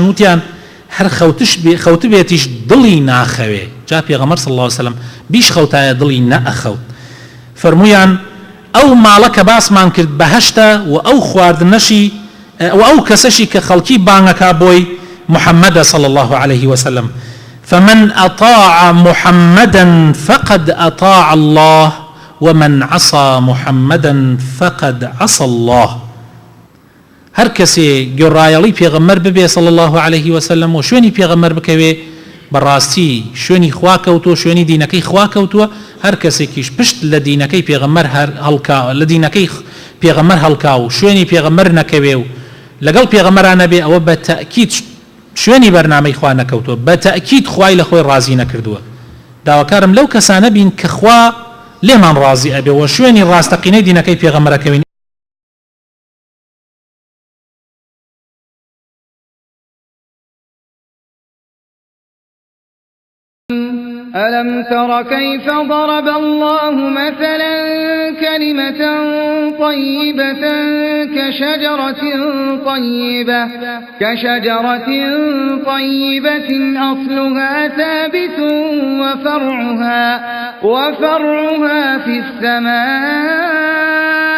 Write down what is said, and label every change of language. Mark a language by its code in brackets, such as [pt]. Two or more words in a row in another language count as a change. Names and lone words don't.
[ckb] وتیان هەر خەوت بێتیش دڵی ناخەوێ جا پێغەمبەر [ar] صلی الله علیه وسلم [ckb] بیش خەوتایە دڵی نەئەخەوت فەرموویان ئەو ماڵە کە باسمان کرد بەهەشتە و ئەو خواردنەشی و ئەو کەسەشی کە خەڵکی بانگەکا بۆی محەممەدە [ar] صلی الله عليه وسلم فمن أطاع محمدا فقد أطاع الله ومن عصى محمدا فقد عصى الله [ckb] هەر کەسێ گۆڕایەڵی پێغەمبەر ببێ [ar] صلی الله عليه وسلم [ckb] و شوێنی پێغەمبەر بکەوێ بەڕاستی شوێنی خوا کەوتووە شوێنی دینەکەی خوا کەوتووە هەر کەسێکیش پشت لە دینەکەی پێغەمبەر هەڵکا لە دینەکەی پێغەمبەر هەڵکا و شوێنی پێغەمبەر نەکەوێ و لەگەڵ پێغەمبەرانە بێ ئەوە بە تەئکید شوێنی بەرنامەی خوا نەکەوتووە بە تەئکید خوای لە خۆی ڕازی نەکردووە داواکارم لەو کەسانە بین کە خوا لێمان ڕازی ئەبێ و شوێنی ڕاستەقینەی دینەکەی پێغەمبەرەکەوین [ar] ألم تر كيف ضرب الله مثلا كلمة طيبة كشجرة طيبة أصلها ثابت وفرعها في السماء